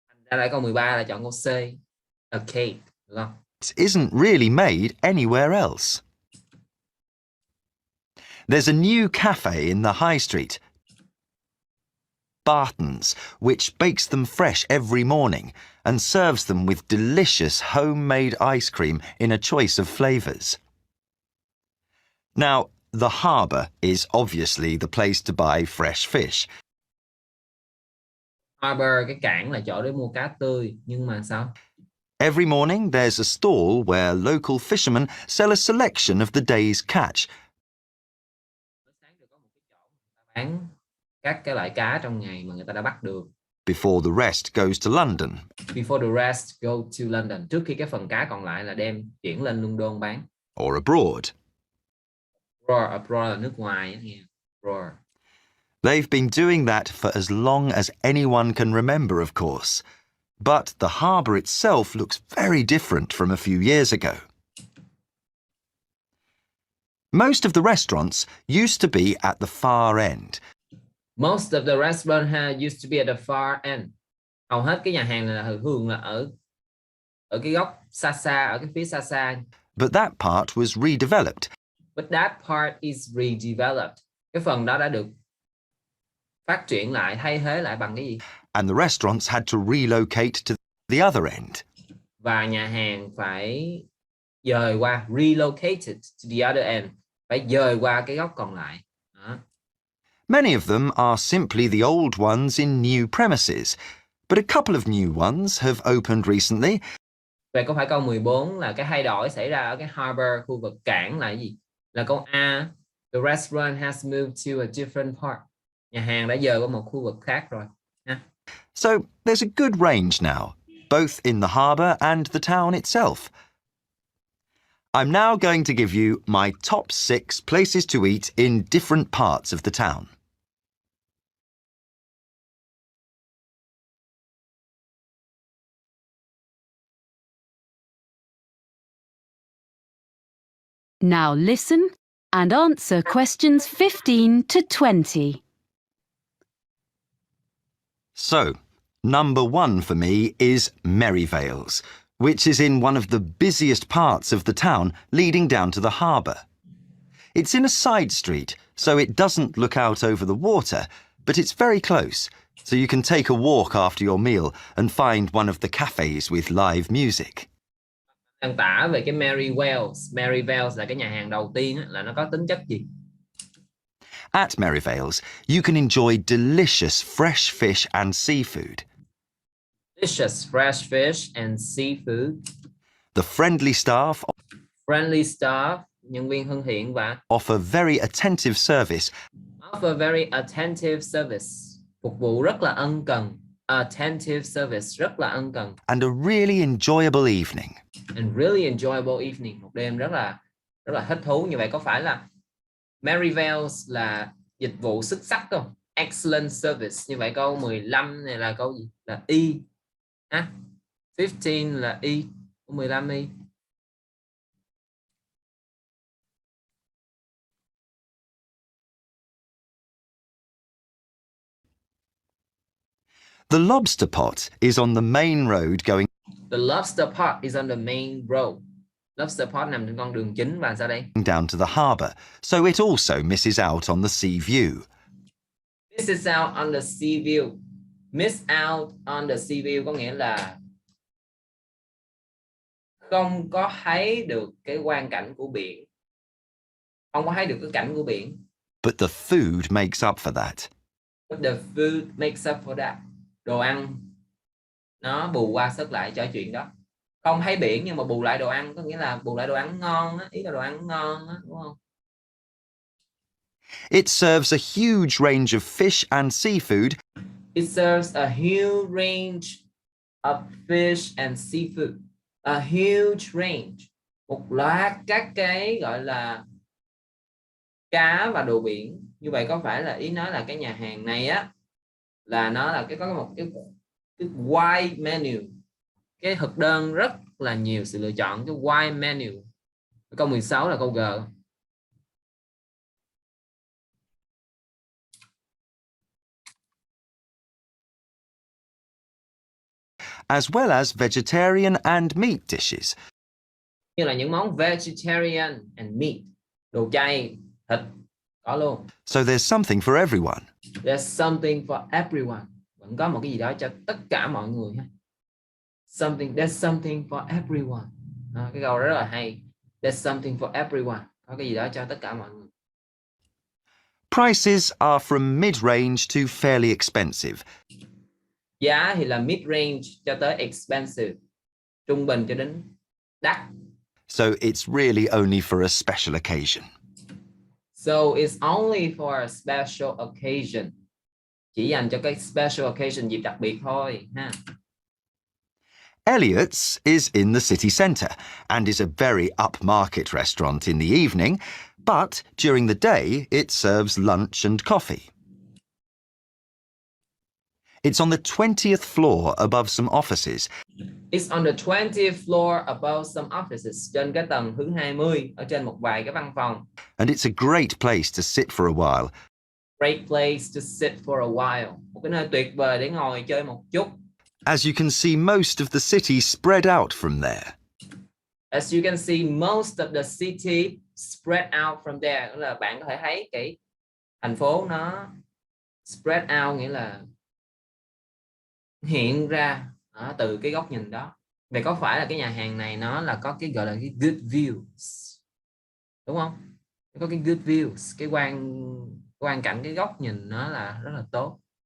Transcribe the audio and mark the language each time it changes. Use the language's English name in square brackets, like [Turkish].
[Vietnamese] Ra lại câu 13 là chọn câu C, [English] a cake, [Vietnamese] được không? [English] isn't really made anywhere else. There's a new cafe in the high street, Barton's, which bakes them fresh every morning and serves them with delicious homemade ice cream in a choice of flavours. Now, the harbour is obviously the place to buy fresh fish. [Vietnamese] Harbour, cái cảng là chỗ để mua cá tươi, nhưng mà sao? [English] Every morning there's a stall where local fishermen sell a selection of the day's catch. [Vietnamese] Bán các cái loại cá trong ngày mà người ta đã bắt được. [English] Before the rest goes to London. Before the rest go to London. [Vietnamese] Trước khi cái phần cá còn lại là đem chuyển lên London bán. [English] Or abroad. [Vietnamese] Abroad là nước ngoài nghe. [English] Abroad. They've been doing that for as long as anyone can remember, of course. But the harbour itself looks very different from a few years ago. Most of the restaurants used to be at the far end. Most of the restaurants used to be at the far end. [Vietnamese] Hầu hết cái nhà hàng này là thường là ở cái góc xa xa, ở cái phía xa xa. [English] But that part was redeveloped. But that part is redeveloped. [Vietnamese] Cái phần đó đã được phát triển lại, thay thế lại bằng cái gì? [English] And the restaurants had to relocate to the other end. [Vietnamese] Và nhà hàng phải dời qua, [English] relocated to the other end, [Vietnamese] phải dời qua cái góc còn lại. Đó. [English] Many of them are simply the old ones in new premises, but a couple of new ones have opened recently. [Vietnamese] Vậy có phải câu 14 là cái thay đổi xảy ra ở cái harbour, khu vực cảng là cái gì? Là câu A, [English] the restaurant has moved to a different part. [Vietnamese] Nhà hàng đã dời qua một khu vực khác rồi. Ha. [English] So there's a good range now, both in the harbour and the town itself. I'm now going to give you my top 6 places to eat in different parts of the town. Now listen and answer questions 15 to 20. So, number 1 for me is Merryvales, which is in one of the busiest parts of the town leading down to the harbour. It's in a side street, so it doesn't look out over the water, but it's very close, so you can take a walk after your meal and find one of the cafes with live music. [Vietnamese] Đang tả về cái Merryvales. Merryvales là cái nhà hàng đầu tiên á, là nó có tính chất gì? [English] At Merryvales, you can enjoy delicious fresh fish and seafood. Delicious fresh fish and seafood. The friendly staff Friendly staff, [Vietnamese] nhân viên thân thiện và [English] offer very attentive service offer very attentive service. [Vietnamese] Phục vụ rất là ân cần. [English] Attentive service, [Vietnamese] rất là ân cần. [English] and a really enjoyable evening. And really enjoyable evening. [Vietnamese] Một đêm rất là thích thú. Như vậy có phải là Merryvales là dịch vụ xuất sắc không? [English] Excellent service. [Vietnamese] Như vậy câu 15 này là câu gì? Là E. 15 là E. Câu 15 E. [English] The lobster pot is on the main road going The lobster pot is on the main road. [Vietnamese] Lobster pot nằm trên con đường chính và sao đây? [English] down to the harbour, so it also misses out on the sea view. Miss out on the sea view. Miss out on the sea view [Vietnamese] có nghĩa là không có thấy được cái quang cảnh của biển. Không có thấy được cái cảnh của biển. [English] But the food makes up for that. But the food makes up for that. [Vietnamese] Đồ ăn nó bù qua sớt lại cho chuyện đó. Không thấy biển nhưng mà bù lại đồ ăn, có nghĩa là bù lại đồ ăn ngon á, ý là đồ ăn ngon á, đúng không? [English] It serves a huge range of fish and seafood It serves a huge range of fish and seafood. A huge range. [Vietnamese] Một loạt các cái gọi là cá và đồ biển. Như vậy có phải là ý nói là cái nhà hàng này á là nó là có một cái [English] wide menu. [Vietnamese] Cái thực đơn rất là nhiều sự lựa chọn, cái [English] wide menu. [Vietnamese] Câu 16 là câu G. [English] as well as vegetarian and meat dishes. [Vietnamese] Như là những món [English] vegetarian and meat, [Vietnamese] đồ chay, thịt có luôn. [English] So there's something for everyone. There's something for everyone. [Vietnamese] Vẫn có một cái gì đó cho tất cả mọi người ha. [English] There's something for everyone. [Vietnamese] Cái câu rất là hay. [English] There's something for everyone. [Vietnamese] Có cái gì đó cho tất cả mọi người. [English] Prices are from mid-range to fairly expensive. [Vietnamese] Giá thì là mid-range cho tới expensive. Trung bình cho đến đắt. [English] So it's really only for a special occasion. So it's only for a special occasion. [Vietnamese] Chỉ dành cho cái [English] special occasion, [Vietnamese] dịp đặc biệt thôi ha. [English] Elliot's is in the city centre and is a very upmarket restaurant in the evening, but during the day it serves lunch and coffee. It's on the 20th floor above some offices. It's on the 20th floor above some offices. [Vietnamese] Trên cái tầng thứ 20, ở trên một vài cái văn phòng. [English] And it's a great place to sit for a while. Great place to sit for a while. [Vietnamese] Một cái nơi tuyệt vời để ngồi chơi một chút. [English] As you can see, most of the city spread out from there. As you can see, most of the city spread out from there. [Vietnamese] Tức là bạn có thể thấy cái thành phố nó [English] spread out, [Vietnamese] nghĩa là hiện ra từ cái góc nhìn đó. Vậy có phải là cái nhà hàng này nó là có cái gọi là cái [English] good views, [Vietnamese] đúng không? Có cái [English] good views, [Vietnamese] cái quang cảnh, cái góc nhìn nó là rất là tốt.